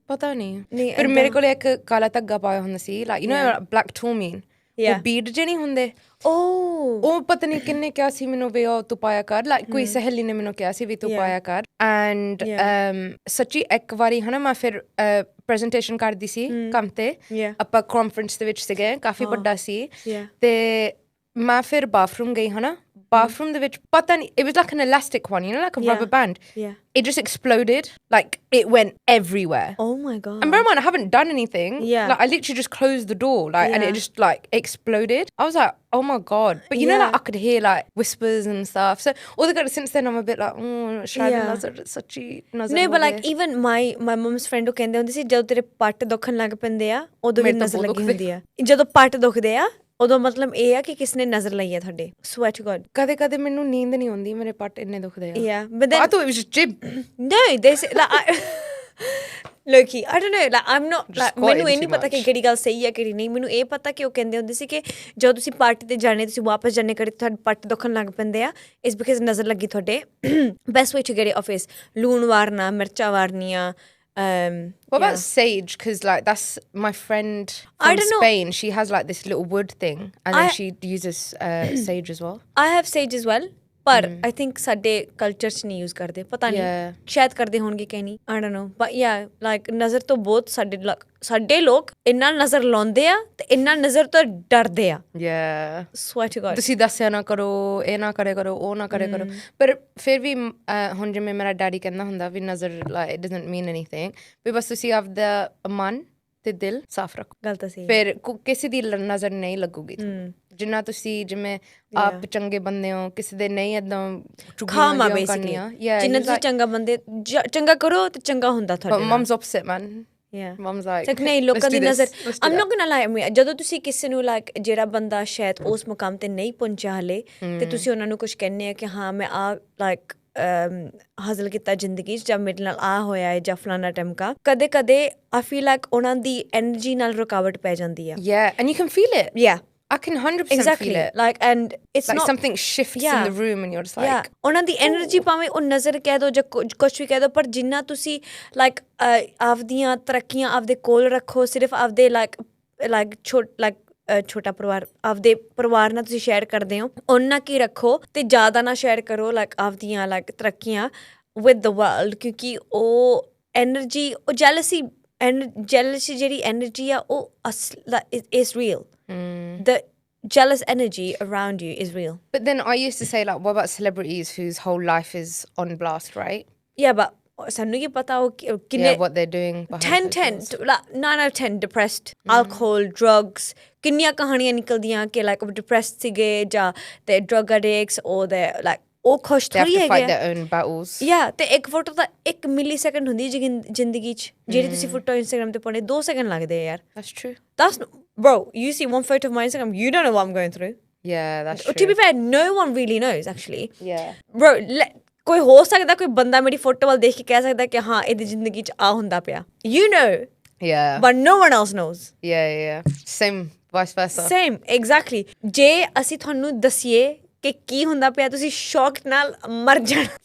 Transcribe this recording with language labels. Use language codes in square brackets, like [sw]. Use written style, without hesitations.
[pa] ਪਤਾ ਨਹੀਂ ਫਿਰ ਮੇਰੇ ਕੋਲ ਇੱਕ ਕਾਲਾ ਧਾਗਾ ਪਾਇਆ ਹੁੰਦਾ ਸੀ [en] like you know black tourmaline [pa] ਉਹ ਬੀਡ ਜੇ ਨਹੀਂ ਹੁੰਦੇ ਉਹ ਪਤਾ ਨਹੀਂ ਕਿੰਨੇ ਕਿਹਾ ਸੀ ਮੈਨੂੰ ਵੀ ਉਹ ਤੂੰ ਪਾਇਆ ਕਰ like ਕੋਈ ਸਹੇਲੀ ਨੇ ਮੈਨੂੰ ਕਿਹਾ ਸੀ ਵੀ ਤੂੰ ਪਾਇਆ ਕਰ ਐਂਡ ਸੱਚੀ ਇੱਕ ਵਾਰੀ ਹਨਾ ਮੈਂ ਫਿਰ ਪ੍ਰੈਜੈਂਟੇਸ਼ਨ ਕਰਦੀ ਸੀ ਕੰਮ ਤੇ ਆਪਾਂ ਕਾਨਫਰੰਸ ਦੇ ਵਿੱਚ ਸੀਗੇ ਕਾਫੀ ਵੱਡਾ ਸੀ ਤੇ ਮੈਂ ਫਿਰ ਬਾਥਰੂਮ ਗਈ ਹਨਾ [en] bathroom [pa] ਦੇ ਵਿੱਚ ਪਤਾ ਨਹੀਂ [en] it was like an elastic one, you know, like a rubber band. Yeah. It just exploded, like it went everywhere. Oh my god. And bear in mind, I haven't done anything. Yeah. Like I literally just closed the door, like, and it just like exploded. I was like, oh my god. But you know, like I could hear like whispers and stuff. So all the good since then, I'm a bit like, nazar sachi nazar. No, but like even my mom's friend [pa] ਉਹ ਕਹਿੰਦੇ ਹੁੰਦੇ ਸੀ ਜਦੋਂ ਤੇਰੇ ਪੱਟ ਦੁਖਣ ਲੱਗ ਪੈਂਦੇ ਆ ਉਦੋਂ ਵੀ ਨਜ਼ਰ ਲੱਗੀ ਹੁੰਦੀ ਆ ਜਦੋਂ ਪੱਟ ਦੁਖਦੇ ਆ ਉਦੋਂ ਮਤਲਬ ਇਹ ਆ ਕਿ ਕਿਸ ਨੇ ਨਜ਼ਰ ਲਈ ਆ ਤੁਹਾਡੇ [en] swear to god [pa] ਕਦੇ ਮੈਨੂੰ ਨੀਂਦ ਨਹੀਂ ਆਉਂਦੀ ਮੇਰੇ ਪੱਟ ਇੰਨੇ ਦੁਖਦੇ ਆ [en] yeah but then I thought it was just jib no they say like Loki I don't know like I'm not like [pa] ਮੈਨੂੰ ਇਹ ਨਹੀਂ ਪਤਾ ਕਿ ਕਿਹੜੀ ਗੱਲ ਸਹੀ ਆ ਕਿਹੜੀ ਨਹੀਂ ਮੈਨੂੰ ਇਹ ਪਤਾ ਕਿ ਉਹ ਕਹਿੰਦੇ ਹੁੰਦੇ ਸੀ ਕਿ ਜਦੋਂ ਤੁਸੀਂ ਪਾਰਟੀ ਤੇ ਜਾਣੇ ਤੁਸੀਂ ਵਾਪਸ ਜਾਣੇ ਕਰੇ ਤੁਹਾਡੇ ਪੱਟ ਦੁਖਣ ਲੱਗ ਪੈਂਦੇ ਆ ਇਸ ਬਿਕਾਜ਼ ਨਜ਼ਰ ਲੱਗੀ ਤੁਹਾਡੇ [en] best way to get it off is [pa] ਲੂਣ ਵਾਰਨਾ ਮਿਰਚਾਂ ਵਾਰਨੀਆਂ [en] what about sage? Because like that's my friend from Spain. She has like this little wood thing, and then she uses sage as well. I have sage as well. [pa] ਪਰ [en] I think [pa] ਸਾਡੇ culture 'ਚ ਨਹੀਂ use ਕਰਦੇ ਪਤਾ ਨਹੀਂ ਸ਼ਾਇਦ ਕਰਦੇ ਹੋਣਗੇ ਕਿ ਨਹੀਂ [en] I don't know but yeah like [pa] ਨਜ਼ਰ ਤੋਂ ਬਹੁਤ ਸਾਡੇ ਲੋਕ ਇੰਨਾ ਨਜ਼ਰ ਲਾਉਂਦੇ ਆ ਤੇ ਇੰਨਾ ਨਜ਼ਰ ਤੋਂ ਡਰਦੇ ਆ [en] swear to god [pa] ਤੁਸੀਂ ਦੱਸਿਆ ਨਾ ਕਰੋ ਇਹ ਨਾ ਕਰੇ ਕਰੋ ਉਹ ਨਾ ਕਰੇ ਕਰੋ ਪਰ ਫਿਰ ਵੀ ਹੁਣ ਜਿਵੇਂ ਮੇਰਾ ਡੈਡੀ ਕਹਿੰਦਾ ਹੁੰਦਾ ਵੀ ਨਜ਼ਰ [en] like it doesn't mean anything [pa] ਵੀ ਬਸ ਤੁਸੀਂ ਆਪਦਾ ਮਨ ਤੇ ਦਿਲ ਸਾਫ਼ ਰੱਖੋ ਗੱਲ ਤਾਂ ਸਹੀ ਫਿਰ ਕਿਸੇ ਦੀ ਨਜ਼ਰ ਨਹੀਂ ਲੱਗੂਗੀ ਜਿੰਨਾ ਤੁਸੀਂ ਜਿਵੇਂ ਆਪ ਚੰਗੇ ਬੰਦੇ ਹੋ ਕਿਸੇ ਦੇ ਨਹੀਂ ਏਦਾਂ ਖਾਮਾ ਬੇਸਿਕਲੀ ਜਿੰਨਾ ਤੁਸੀਂ ਚੰਗਾ ਬੰਦੇ ਚੰਗਾ ਕਰੋ ਤੇ ਚੰਗਾ ਹੁੰਦਾ ਤੁਹਾਡੇ [en] mom's opposite man mom's like [pa] ਨਹੀਂ ਲੋਕਾਂ ਦੀ ਨਜ਼ਰ [en] I'm not gonna lie [pa] ਜਦੋਂ ਤੁਸੀਂ ਕਿਸੇ ਨੂੰ like ਜਿਹੜਾ ਬੰਦਾ ਸ਼ਾਇਦ ਉਸ ਮੁਕਾਮ ਤੇ ਨਹੀਂ ਪਹੁੰਚਿਆ ਹਲੇ ਤੇ ਤੁਸੀਂ ਉਹਨਾਂ ਨੂੰ ਕੁਝ ਕਹਿੰਦੇ ਆ ਕਿ ਹਾਂ ਮੈਂ ਆ like ਹਾਸਲ ਕੀਤਾ ਜ਼ਿੰਦਗੀ 'ਚ ਜਾਂ ਮੇਰੇ ਨਾਲ ਆ ਹੋਇਆ ਹੈ ਜਾਂ ਫਲਾਣਾ ਟਮਕਾ ਕਦੇ ਕਦੇ [en] I feel like [pa] ਉਹਨਾਂ ਦੀ ਐਨਰਜੀ ਨਾਲ ਰੁਕਾਵਟ ਪੈ ਜਾਂਦੀ ਆ [en] and you can feel it I can 100% feel it like and it's like not something shifts in the room and you're just like [pa] ਉਹਨਾਂ ਦੀ ਐਨਰਜੀ ਭਾਵੇਂ ਉਹ ਨਜ਼ਰ ਕਹਿ ਦੋ ਜਾਂ ਕੁਛ ਵੀ ਕਹਿ ਦੋ ਪਰ ਜਿੰਨਾ ਤੁਸੀਂ like ਆਪਦੀਆਂ ਤਰੱਕੀਆਂ ਆਪਦੇ ਕੋਲ ਰੱਖੋ ਸਿਰਫ ਆਪਦੇ like ਛੋਟਾ ਪਰਿਵਾਰ ਆਪਦੇ ਪਰਿਵਾਰ ਨਾਲ ਤੁਸੀਂ ਸ਼ੇਅਰ ਕਰਦੇ ਹੋ ਉਹਨਾਂ ਕੀ ਰੱਖੋ ਤੇ ਜ਼ਿਆਦਾ ਨਾ ਸ਼ੇਅਰ ਕਰੋ like ਆਪਦੀਆਂ like ਤਰੱਕੀਆਂ [en] with the world [pa] ਕਿਉਂਕਿ ਉਹ ਐਨਰਜੀ ਉਹ ਜੈਲਸੀ ਜਿਹੜੀ ਐਨਰਜੀ ਆ ਉਹ [en] is real the jealous energy around you is real but then I used to say like what about celebrities whose whole life is on blast right yeah but [pa] ਸਾਨੂੰ ਕੀ ਪਤਾ ਉਹ ਕਿੰਨੇ [en] what they're doing 9 out of 10 depressed alcohol drugs [pa] ਕਿੰਨੀਆਂ ਕਹਾਣੀਆਂ ਨਿਕਲਦੀਆਂ ਕਿ like ਉਹ depressed ਸੀਗੇ ਜਾਂ [en] they drug addicts or they like [pa] ਉਹ ਖੁਸ਼ ਥੋੜੀ ਹੈਗੇ ਤੇ ਇੱਕ ਫੋਟੋ ਤਾਂ 1 millisecond ਹੁੰਦੀ ਜ਼ਿੰਦਗੀ 'ਚ ਜਿਹੜੀ ਤੁਸੀਂ ਫੋਟੋ ਇੰਸਟਾਗ੍ਰਾਮ ਤੇ ਪਾਉਣੇ 2 ਸੈਕਿੰਡ ਲੱਗਦੇ ਆ ਯਾਰ [en] that's true that's bro you see one photo of my Instagram you don't know what I'm going through that's true to be fair no one really knows actually bro [pa] ਕੋਈ ਹੋ ਸਕਦਾ ਕੋਈ ਬੰਦਾ ਮੇਰੀ ਫੋਟੋ ਵੱਲ ਦੇਖ ਕੇ ਕਹਿ ਸਕਦਾ ਕਿ ਹਾਂ ਇਹਦੀ ਜ਼ਿੰਦਗੀ 'ਚ ਆ ਹੁੰਦਾ ਪਿਆ [en] you know but no one else knows same vice versa same exactly [pa] ਜੇ ਅਸੀਂ ਤੁਹਾਨੂੰ ਦੱਸੀਏ ਕਿ ਕੀ ਹੁੰਦਾ ਪਿਆ ਤੁਸੀਂ ਸ਼ੌਕ ਨਾਲ ਮਰ ਜਾਣਾ